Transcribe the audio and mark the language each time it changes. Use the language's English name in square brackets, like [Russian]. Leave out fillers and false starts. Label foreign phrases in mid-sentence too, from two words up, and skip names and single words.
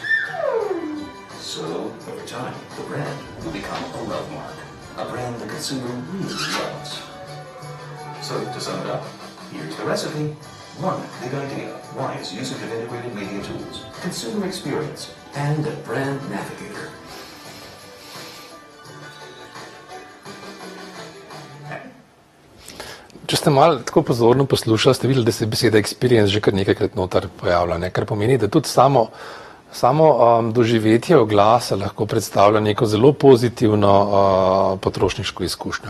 [English] So, over time, the brand will become a love mark, a brand the consumer really loves. So, to sum it up, here's the recipe. 1. Big idea. Wise usage of integrated media tools. Consumer experience. And a brand navigator. [Slovenian] Če ste malo tako pozorno poslušali, ste videli, da se beseda experience že kar nekajkrat noter pojavlja, ne? Kar pomeni, da tudi samo doživetje oglasa lahko predstavlja neko zelo pozitivno potrošniško izkušnjo.